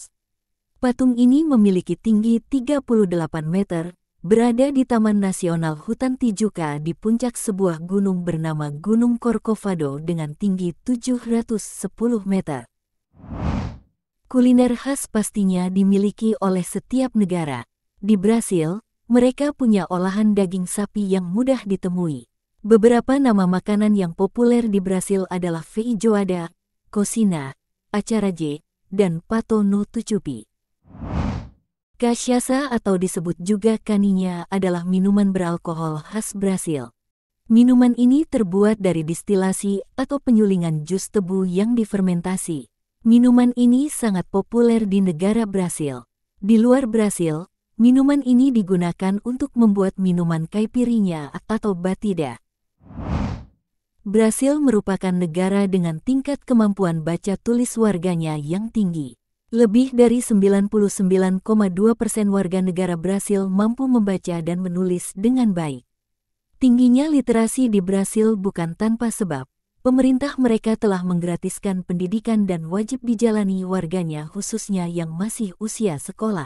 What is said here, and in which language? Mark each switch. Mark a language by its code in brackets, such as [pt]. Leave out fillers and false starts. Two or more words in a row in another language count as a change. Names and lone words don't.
[id] Patung ini memiliki tinggi 38 meter, berada di Taman Nasional Hutan Tijuca di puncak sebuah gunung bernama Gunung Corcovado dengan tinggi 710 meter. Kuliner khas pastinya dimiliki oleh setiap negara. Di Brasil, mereka punya olahan daging sapi yang mudah ditemui. Beberapa nama makanan yang populer di Brasil adalah feijoada, cocina, acarajé, dan pato no tucupi. Cachaça atau disebut juga caipirinha adalah minuman beralkohol khas Brasil. Minuman ini terbuat dari distilasi atau penyulingan jus tebu yang difermentasi. Minuman ini sangat populer di negara Brasil. Di luar Brasil, minuman ini digunakan untuk membuat minuman caipirinha atau batida. Brasil merupakan negara dengan tingkat kemampuan baca tulis warganya yang tinggi. Lebih dari 99,2% warga negara Brasil mampu membaca dan menulis dengan baik. Tingginya literasi di Brasil bukan tanpa sebab. Pemerintah mereka telah menggratiskan pendidikan dan wajib dijalani warganya khususnya yang masih usia sekolah.